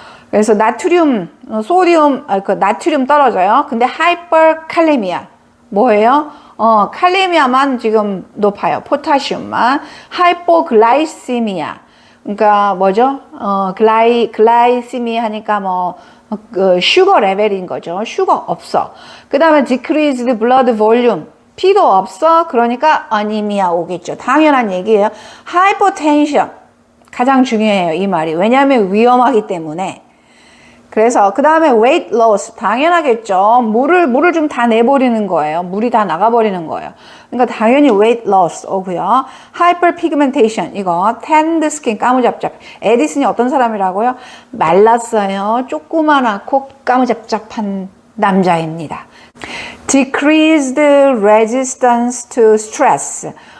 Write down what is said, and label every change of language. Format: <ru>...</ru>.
<ko>그래서 나트륨, 소디움, 나트륨 떨어져요. 근데 하이퍼칼레미아 뭐예요? 칼레미아만 지금 높아요. 포타슘만. 하이포글라이시미아. 그러니까 뭐죠? 글라이시미아 하니까 슈거 레벨인 거죠. 슈거 없어. 그 다음에</ko> <en>decreased blood volume.</en> <ko>피도 없어. 그러니까 아니미아 오겠죠. 당연한 얘기예요. 하이퍼텐션. 가장 중요해요. 이 말이. 왜냐하면 위험하기 때문에. 그래서 그 다음에 weight loss 당연하겠죠. 물을 좀 다 내버리는 거예요. 물이 다 나가버리는 거예요. 그러니까 당연히 weight loss 오고요.</ko> <en>hyperpigmentation 이거 tanned skin 까무잡잡.</en> <ko>에디슨이 어떤 사람이라고요? 말랐어요. 조그만하고 까무잡잡한 남자입니다.</ko> <en>decreased resistance to stress.</en>